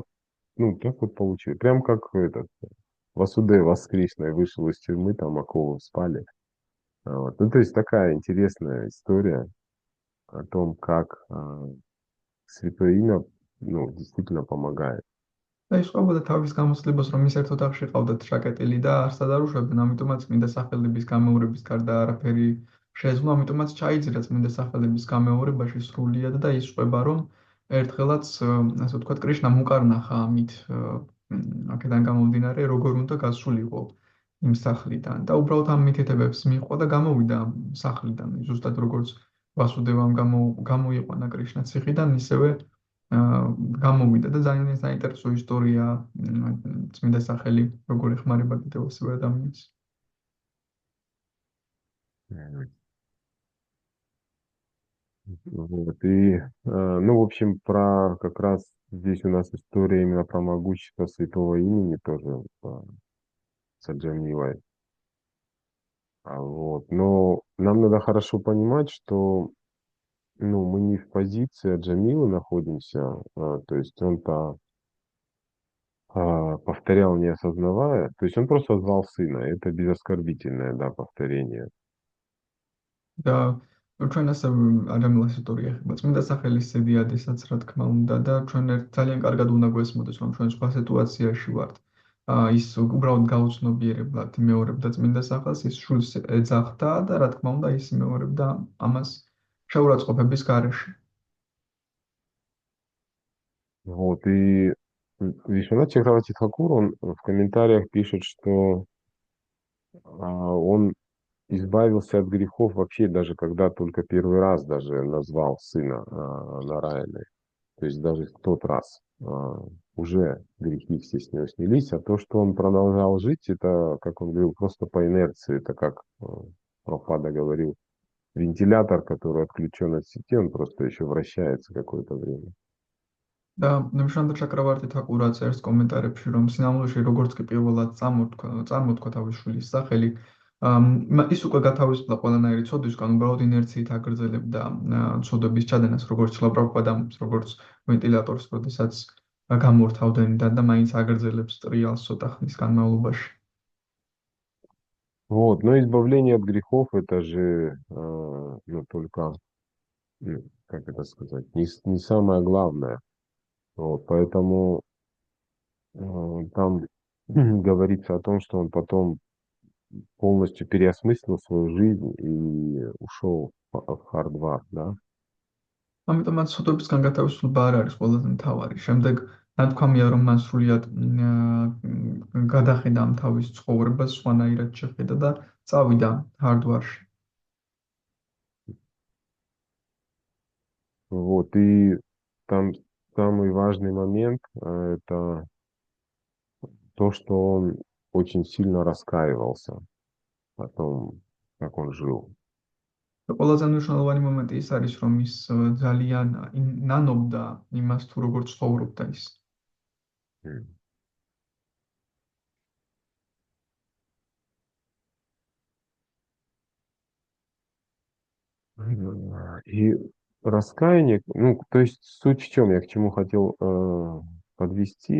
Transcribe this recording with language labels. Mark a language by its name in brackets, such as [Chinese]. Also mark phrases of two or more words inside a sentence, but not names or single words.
[Russian] Ну, так вот получилось. Прям как этот Васудева с Кришной вышел из тюрьмы, там оковы спали. Вот. Ну, то есть такая интересная история о том, как святое имя, ну, действительно помогает. [Georgian] და ის ყვებოდა თავის გამოცდილებას რომ ის ერთ ოთახში ყავდათ ჩაკეტილი და არ სადარუშებდნენ, ამიტომაც წმინდა სახელების გამეორების გარდა არაფერი შეეძლო, ამიტომაც ჩაიძირა წმინდა სახელების გამეორებაში სრულიად და ის ყვება რომ ერთხელაც ასე ვთქვათ კრიშნამ უკარნახა ამით აქედან გამომდინარე როგორ უნდა გასულიყო იმ სახლიდან და უბრალოდ ამ მითითებებს მიჰყვა და გამოვიდა სახლიდან ზუსტად როგორც ვასუდევამ გამოიყვანა კრიშნა ციხიდან ისევე გამოვიდა და ძალიან საინტერესო ისტორია წმინდა სახელი როგორ ეხმარება კიდევ ასევე ადამიანს. [Russian] Мгм. Вот. И, ну, в общем, про как раз здесь у нас история именно про могущество святого имени тоже с Аджамилой. Вот. Но нам надо хорошо понимать, что ну, мы не в позиции Джамилы находимся, то есть он-то повторял, не осознавая, то есть он просто звал сына, это безоскорбительное, да, повторение. [Georgian] და ჩვენ ასე ადამიანის ისტორია ხება წმინდა სახელის ზედიადესაც რა თქმა უნდა და ჩვენ ძალიან კარგად უნდა გვესმოდეს რომ ჩვენ სხვა სიტუაციაში ვართ. ის უბრალოდ გაუცნობიერებლად იმეორებდა წმინდა სახელს, ის შულს ეძახდა და რა თქმა უნდა ის იმეორებდა ამას შეურაცხყოფების გარეშე. [Russian] Вот, и Вишванат Чакраварти Тхакур, он в комментариях пишет, что он избавился от грехов вообще даже когда только первый раз даже назвал сына Нараяной. То есть даже в тот раз уже грехи все с него снялись, а то, что он продолжал жить, это, как он говорил, просто по инерции, это как Прабхупада говорил, вентилятор, который отключен от сети, он просто еще вращается какое-то время. [Georgian] და ნიმშანდა ჩაკრავარტი თაკურა წერს კომენტარებში რომ სინამდვილეში როგორც კი პირველად წარმოთქვა თავის შვილის სახელი ის უკვე გათავისუფლა ყველანაირი ცოდვისგან უბრალოდ ინერციით აგრძელებდა ცოდვების ჩადენას როგორც ჩლაბრაყბადამს როგორც ვენტილატორს როდესაც გამორთავდნენ და მაინც აგრძელებს ტრიალს ცოტა ხნის განმავლობაში. [Russian] Вот, но избавление от грехов это же ну, только, ну, как это сказать, не самое главное. Вот, поэтому Там говорится о том, что он потом полностью переосмыслил свою жизнь и ушел в Хардвар, да. [Georgian] ამიტომაც ცოდვებისგან გათავისუფლება არ არის ყველაზე მთავარი. შემდეგ ნათქვამია, რომ მან სრულიად გადახედა ამ თავის ცხოვრებას, სხვანაირად შეხედა და წავიდა ჰარდვარში. [Russian] Вот, и там самый важный момент, это то, что он очень сильно раскаивался о том, как он жил. [Georgian] და ყველაზე მნიშვნელოვანი მომენტი ის არის, რომ ის ძალიან ნანობდა იმას, თუ როგორ ცხოვრობდა ის. М. [Russian] И раскаяние, ну, то есть суть в чем, я к чему хотел подвести.